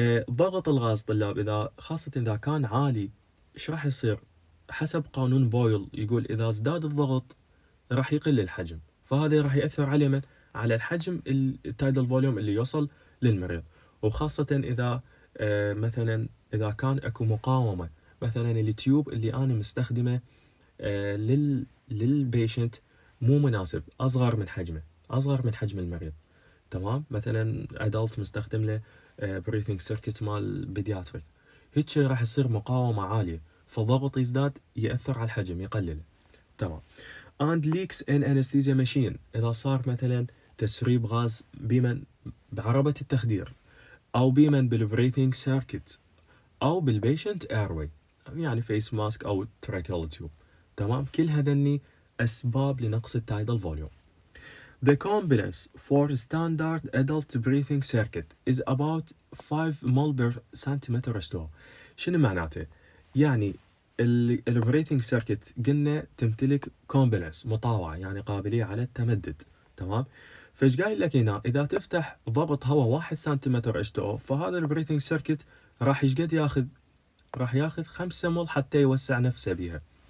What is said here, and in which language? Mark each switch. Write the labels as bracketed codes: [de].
[ar] ضغط الغاز طلاب إذا خاصة إذا كان عالي إيش راح يصير؟ حسب قانون بويل يقول إذا ازداد الضغط راح يقل الحجم، فهذا راح يأثر على من؟ على الحجم التايدل فوليوم اللي يوصل للمريض، وخاصة إذا مثلا إذا كان أكو مقاومة، مثلا التيوب اللي أنا مستخدمه للبيشنت مو مناسب، أصغر من حجمه، أصغر من حجم المريض، تمام. مثلا ادلت مستخدم له بريثنج سيركت مال بيدياتريك، هيك راح يصير مقاومة عالية، فالضغط يزداد يأثر على الحجم يقلله، تمام. [en] and leaks in anesthesia machine. [ar] إذا صار مثلا تسريب غاز بيمن بعربة التخدير، أو بيمن بالبريثنج سيركت، أو بالبيشنت ايروي، يعني فيس ماسك أو تراكيول تيوب. تمام، كل هذني أسباب لنقص التايدال فوليوم. [en] The competence for standard adult breathing circuit is about 5 mol per centimeter H2O. [ar] شنو معناته؟ يعني البريثنج سيركت قلنا تمتلك كومبلنس مطاوعة، يعني قابلية على التمدد. تمام، فايش قايل لك هنا؟ إذا تفتح ضغط هواء 1 سنتيمتر H2O، فهذا البريثنج سيركت راح يشقد ياخذ؟ راح ياخذ 5 مول حتى يوسع نفسه بيها.